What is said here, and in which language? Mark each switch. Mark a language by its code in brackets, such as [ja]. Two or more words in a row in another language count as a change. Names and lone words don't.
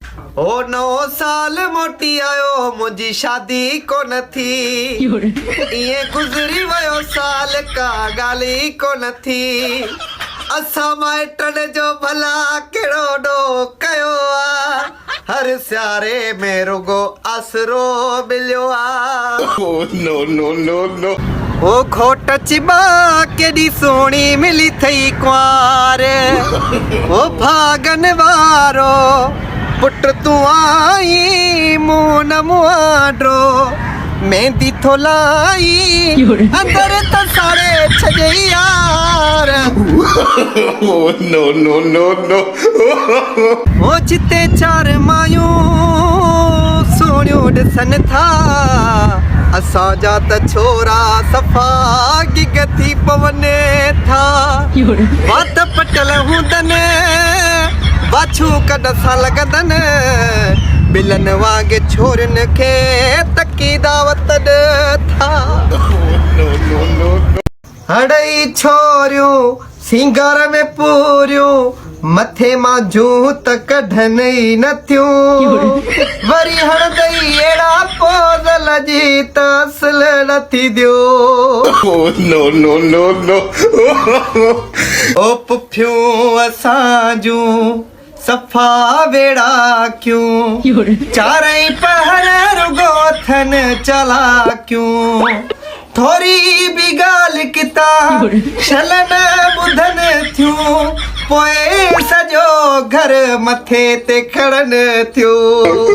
[sd] او نئون سال موٽي آيو، منهنجي شادي ڪونه ٿي. يور. ائين گذري ويو سال، ڪا ڳالهه ئي ڪونه ٿي. اسان مائٽن جو ڀلا ڪهڙو ڏوهه ڪيو آ، هر سياري ۾ رڳو آسرو مليو آ. [en] Oh, no, no, no, no. [sd] او گهوٽ چٻا ڪيڏي سهڻي ملي اٿئي ڪنوار، او ڀاڳن وارو پٽ تون آئين، مون نه موهانڊو، مهندي ٿو لائين، يور. اندر ته ساڙي ڇڏي يار. [en] Oh, no, no, no, no. [sd] او جتي چار مايون سهڻيون ڏسن ٿا، اسان جا ته ڇورا صفا گگ ٿي پون ٿا. يور. وات پٽل هوندن، باڇون ڪڏ سان لڳندن، ٻلن وانگر ڇورين کي تڪي دعوت ڏي ٿا. [en] Oh, no, no, no, no. [sd] هڙي ڇوريون سينگار ۾ پوريون، مٿي مان جون ته ڪڍن ئي نه ٿيون. يور. وري هڻندي اهڙا پوز لڄي ته اصل نه ٿي ڏيو. [en] Oh, no, no, no, no. [sd] او پڦيون اسان جون صفا ويڙا ڪيون، يور. چارئي پهر رڳو ٿن چالاڪيون، ٿوري به ڳالهه ڪٿان يور. شل نه ٻڌن ٿيون، پوءِ سڄو گهر مٿي تي کڙن ٿيون.